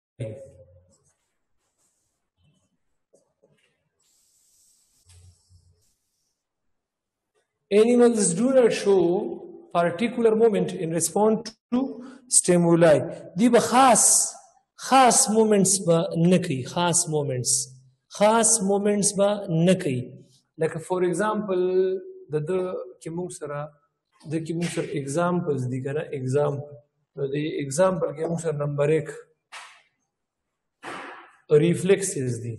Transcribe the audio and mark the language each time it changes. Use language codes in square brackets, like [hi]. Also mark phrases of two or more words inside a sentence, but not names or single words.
[en] Animals do not show particular moment in response to stimuli. [ps] دی به خاص moments به نه کوي، خاص moments به نه کوي. لکه [en] for example [ps] د کې موږ سره ایگزامپلز دي که نه، ایگزامپل. نو د ایگزامپل کې موږ سره [en] number 1 reflexes [ps] دي.